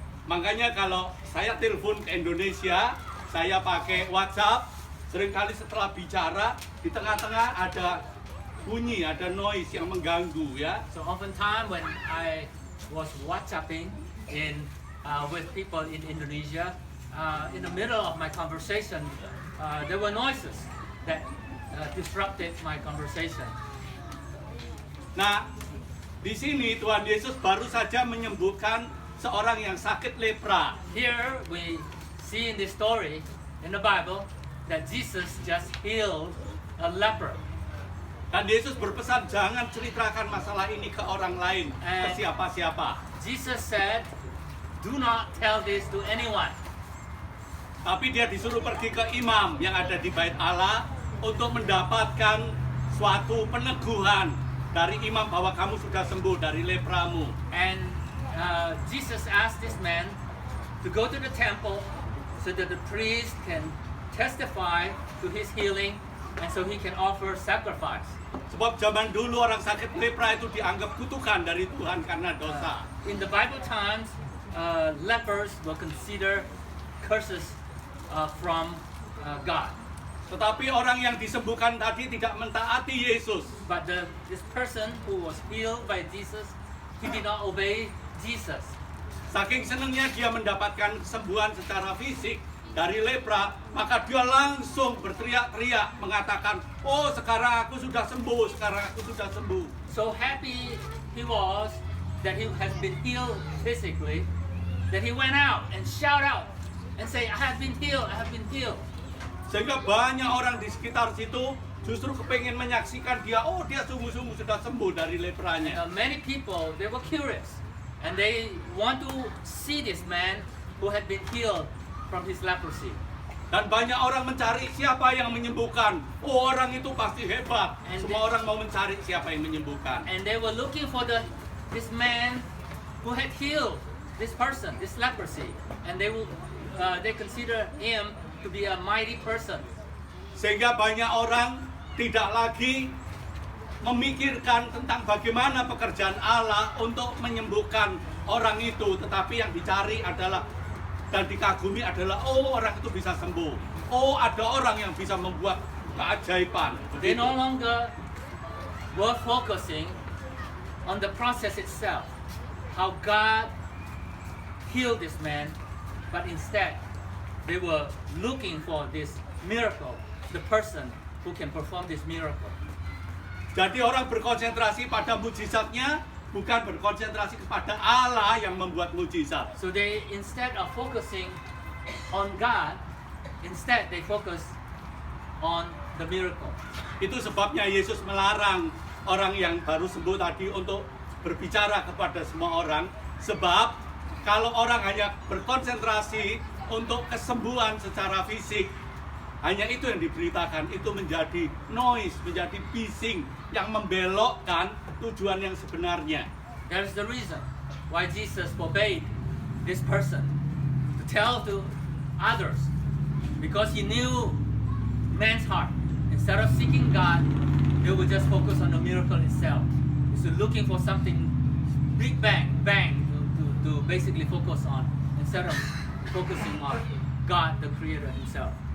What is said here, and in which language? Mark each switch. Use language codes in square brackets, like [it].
[id] Makanya kalau saya telepon ke Indonesia, saya pakai WhatsApp, seringkali setelah bicara di tengah-tengah ada bunyi, ada noise yang mengganggu ya. [en] So oftentimes when I was WhatsApping with people in Indonesia, in the middle of my conversation, there were noises that disrupted my conversation. [id] Nah, di sini Tuhan Yesus baru saja menyembuhkan seorang yang sakit lepra. [en] Here we see in this story in the Bible that Jesus just healed a leper. [id] Dan Yesus berpesan jangan ceritakan masalah ini ke orang lain, ke siapa-siapa. [en] Jesus said, "Do not tell this to anyone." [id] Tapi dia disuruh pergi ke imam yang ada di Bait Allah untuk mendapatkan suatu peneguhan dari imam bahwa kamu sudah sembuh dari lepramu. [en] And Jesus asked this man to go to the temple so that the priest can testify to his healing and so he can offer sacrifice. [id] Sebab zaman dulu orang sakit lepra itu dianggap kutukan dari Tuhan karena dosa. [en] In the Bible times, lepers were considered curses from God. [id] Tetapi orang yang disembuhkan tadi tidak mentaati Yesus. [en] But this person who was healed by Jesus, he did not obey Jesus. [id] Saking senangnya dia mendapatkan kesembuhan secara fisik dari lepra, maka dia langsung berteriak-teriak mengatakan, "Oh, sekarang aku sudah sembuh, sekarang aku sudah sembuh." [en] So happy he was that he has been healed physically, that he went out and shout out and say, "I have been healed, I have been healed." [id] Sehingga banyak orang di sekitar situ justru kepengen menyaksikan dia, oh dia sungguh-sungguh sudah sembuh dari lepranya. [en] Many people, they were curious and they want to see this man who had been healed from his leprosy. [id] Dan banyak orang mencari siapa yang menyembuhkan. Oh, orang itu pasti hebat. Semua orang mau mencari siapa yang menyembuhkan. [en] And they were looking for this man who had healed this person, this leprosy, and they consider him to be a mighty person. [id] Sehingga banyak orang tidak lagi memikirkan tentang bagaimana pekerjaan Allah untuk menyembuhkan orang itu, tetapi yang dicari adalah dan dikagumi adalah, oh orang itu bisa sembuh, oh ada orang yang bisa membuat keajaiban. [en] They no longer were focusing on the process itself, how God healed this man, but instead they were looking for this miracle, the person who can perform this miracle. [id] Jadi orang berkonsentrasi pada mujizatnya, bukan berkonsentrasi kepada Allah yang membuat mujizat. [en] So they, instead of focusing on God, instead they focus on the miracle. [id] Itu sebabnya Yesus melarang orang yang baru sembuh tadi untuk berbicara kepada semua orang. Sebab kalau orang hanya berkonsentrasi untuk kesembuhan secara fisik, hanya itu yang diberitakan, itu menjadi noise, menjadi bising yang membelokkan tujuan yang sebenarnya. [en] That is the reason why Jesus forbade this person to tell to others, because he knew man's heart. Instead of seeking God, they would just focus on the miracle itself. So looking for something big bang to basically focus on, instead of focusing on God, the Creator Himself.